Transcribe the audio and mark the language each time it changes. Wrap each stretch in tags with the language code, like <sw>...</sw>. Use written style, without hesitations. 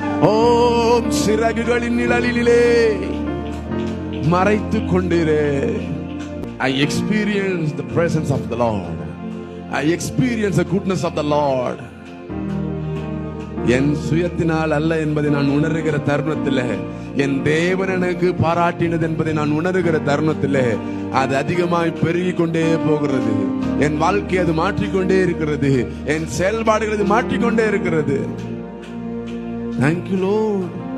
<ta>Om சிறகுகளின் நிழலிலே மறைத்து கொண்டிரே.</ta> <en>I experience the presence of the Lord. I experience the goodness of the Lord.</en> <ta>என் சுயத்தினால் அல்ல என்பதை நான் உணர்கிற தருணத்திலே, என் தேவன் எனக்கு பாராட்டினது என்பதை நான் உணர்கிற தருணத்திலே அது அதிகமாய் பெருகி கொண்டே போகிறது. என் வாழ்க்கை அது மாற்றிக்கொண்டே இருக்கிறது. என் செயல்பாடுகள் அது மாற்றிக்கொண்டே இருக்கிறது.</ta> <en>Thank you, Lord.</en>